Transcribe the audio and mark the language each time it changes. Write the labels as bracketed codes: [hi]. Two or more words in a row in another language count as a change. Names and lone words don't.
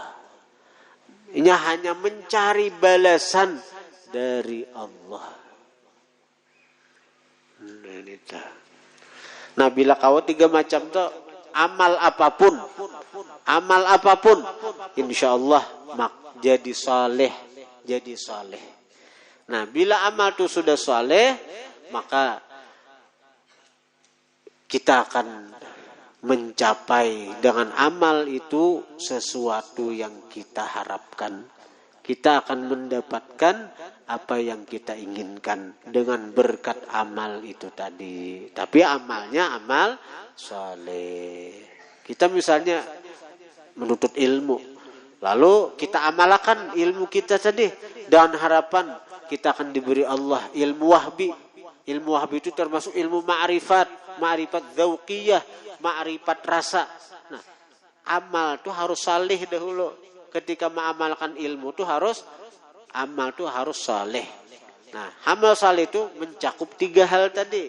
[bjn] Inya hanya mencari balasan dari Allah. [id] Nah, bila kau 3 macam tu, amal apapun, insya Allah jadi saleh, jadi saleh. Nah, bila amal itu sudah saleh, maka kita akan mencapai dengan amal itu sesuatu yang kita harapkan. Kita akan mendapatkan apa yang kita inginkan dengan berkat amal itu tadi. Tapi amalnya amal saleh. Kita misalnya menuntut ilmu, lalu kita amalkan ilmu kita tadi dengan harapan kita akan diberi Allah ilmu wahbi. Ilmu wahbi itu termasuk ilmu [ar] ma'rifat dzauqiyah, [id] ma'rifat rasa. Nah, amal itu harus saleh dahulu. Ketika mengamalkan ilmu itu amal itu harus saleh. Nah, amal saleh itu mencakup 3 hal tadi.